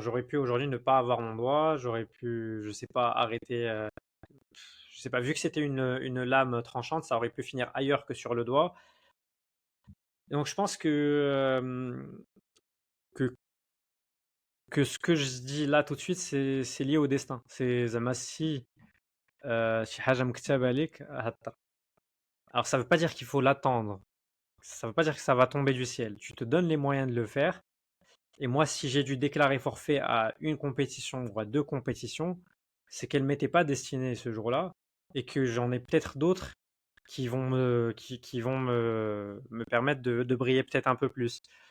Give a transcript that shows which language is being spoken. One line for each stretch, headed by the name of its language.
French: J'aurais pu aujourd'hui ne pas avoir mon doigt, j'aurais pu, je sais pas, arrêter. Je sais pas, vu que c'était une lame tranchante, ça aurait pu finir ailleurs que sur le doigt. Et donc je pense que, que ce que je dis là tout de suite, c'est lié au destin. C'est
Arabic: زعما
French: si
Arabic: شي حاجة مكتوبة لك هتطرا.
French: Alors ça veut pas dire qu'il faut l'attendre. Ça veut pas dire que ça va tomber du ciel. Tu te donnes les moyens de le faire. Et moi, si j'ai dû déclarer forfait à une compétition ou à 2 compétitions, c'est qu'elle m'était pas destinée ce jour-là et que j'en ai peut-être d'autres qui vont me permettre de briller peut-être un peu plus.